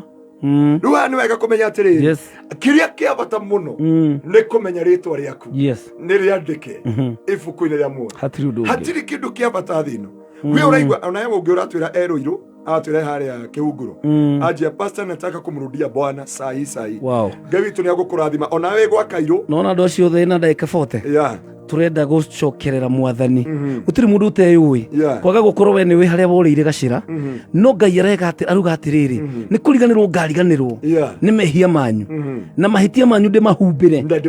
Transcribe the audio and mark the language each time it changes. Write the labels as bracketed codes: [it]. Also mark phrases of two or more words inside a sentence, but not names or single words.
[ki] Rĩu haha nĩ wega kũmenya atĩrĩrĩ, kĩrĩa kĩa bata mũno nĩ kũmenya rĩtwa rĩaku nĩ rĩandĩke ibuku-inĩ rĩa muoyo. Hatirĩ kĩndũ kĩa bata thĩ ĩno. We ũraigua ona yeye ũngĩ ũratwĩra erũirũ atwĩra harĩa kĩhunguro anjia [sw] pastor nataka kumrudia Bwana saa hii. [ki] Ngai witũ nĩ agũkũrathima ona we gwa Kairũ, nona andũ acio othe na ndagĩka 40 turenda gũcokerera mwathani. Gũtirĩ mũndũ ũteyũĩ, kwaga gũkorwo we nĩwe harĩa worĩire gacĩra, no Ngai aruga atĩrĩrĩ, nĩ kũriganĩrwo ngariganĩrwo nĩ mehia manyu na mahĩtia manyu ndĩmahumbĩre.